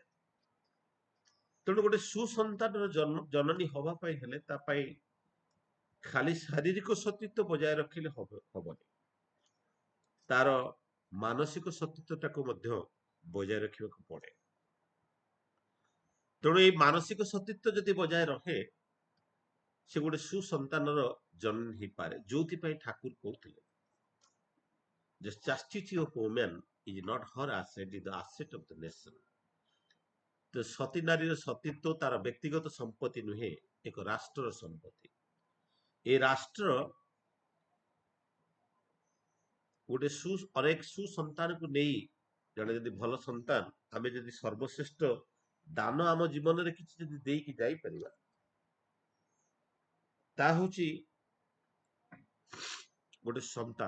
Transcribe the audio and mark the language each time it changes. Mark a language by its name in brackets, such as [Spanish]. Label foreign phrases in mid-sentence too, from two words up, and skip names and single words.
[Odia] ତେଣୁ ଗୋଟେ ସୁସନ୍ତାନର ଜନନୀ ହବା ପାଇଁ ହେଲେ ତା ପାଇଁ ଖାଲି ଶାରୀରିକ ସତୀତ୍ୱ ବଜାୟ ରଖିଲେ ହବନି, ତାର ମାନସିକ ସତୀତ୍ୱଟାକୁ ମଧ୍ୟ ବଜାୟ ରଖିବାକୁ ପଡେ। ତେଣୁ ଏଇ ମାନସିକ ସତୀତ୍ୱ ଯଦି ବଜାୟ ରହେ, ସେ ଗୋଟେ ସୁସନ୍ତାନର ଜନନୀ ହେଇପାରେ, ଯୋଉଥିପାଇଁ ଠାକୁର କହୁଥିଲେ [English] The chastity of woman is not her asset, it is the asset of the nation। [Odia] ତ ସତୀ ନାରୀର ସତୀତ୍ୱ ତାର ବ୍ୟକ୍ତିଗତ ସମ୍ପତ୍ତି ନୁହେଁ, ଏକ ରାଷ୍ଟ୍ରର ସମ୍ପତ୍ତି। ଏ ରାଷ୍ଟ୍ର ଗୋଟେ ଅନେକ ସୁସନ୍ତାନକୁ ନେଇ, ଜଣେ ଯଦି ଭଲ ସନ୍ତାନ, ଆମେ ଯଦି ସର୍ବଶ୍ରେଷ୍ଠ ଦାନ ଆମ ଜୀବନରେ କିଛି ଯଦି ଦେଇକି ଯାଇପାରିବା, ତା ହଉଛି ଗୋଟେ ସନ୍ତାନ।